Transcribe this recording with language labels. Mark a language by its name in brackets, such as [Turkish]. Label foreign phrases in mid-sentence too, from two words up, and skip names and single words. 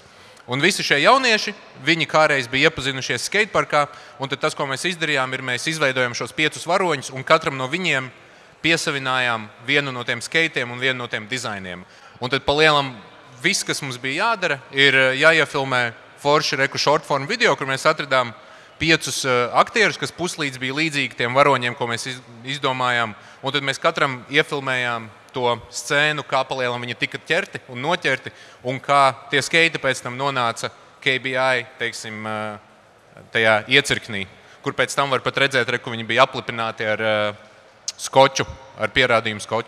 [Latvian] Un visi šie jaunieši, viņi kādreiz bija iepazinušies skateparkā, un tad tas, ko mēs izdarījām, ir mēs izveidojam šos 5 varoņus, un katram no viņiem piesavinājām vienu no tiem skaitiem un vienu no tiem dizainiem. Un tad palielam viss, kas mums bija jādara, ir jāiefilmē forši reku [English] short form video, [Latvian] kur mēs atradām 5 aktierus, kas puslīdz bija līdzīgi tiem varoņiem, ko mēs izdomājām. Un tad mēs katram iefilmējām to scēnu, kā palielam viņi tika ķerti un noķerti, un kā tie skaiti pēc tam nonāca KBI, teiksim, tajā iecirknī, kur pēc tam var pat redzēt, ka viņi bija aplipināti ar skoču, ar pierādījumu skoču.